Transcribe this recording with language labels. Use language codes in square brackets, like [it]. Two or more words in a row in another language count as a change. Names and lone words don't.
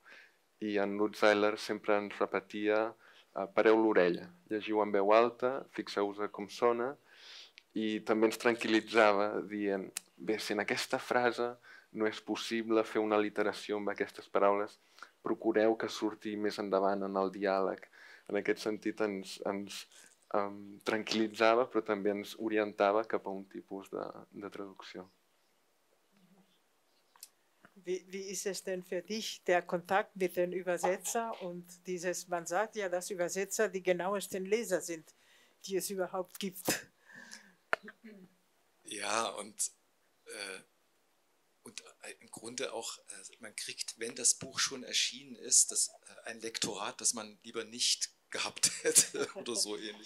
[ca] I en Lutz Seiler sempre ens repetia: pareu l'orella, llegiu en veu alta, fixeu-vos com sona, i també ens tranquil·litzava dient: bé, si en aquesta frase no és possible fer una literació amb aquestes paraules, procureu que surti més endavant en el diàleg. En aquest sentit ens tranquil·litzava, però també ens orientava cap a un tipus de traducció. [de] Wie ist es denn für dich, der Kontakt mit den Übersetzer und man sagt ja, dass Übersetzer die genauesten Leser sind, die es überhaupt gibt. Ja, und im Grunde auch, man kriegt, wenn das Buch schon erschienen ist, ein Lektorat, das man lieber nicht gehabt hätte oder so ähnlich.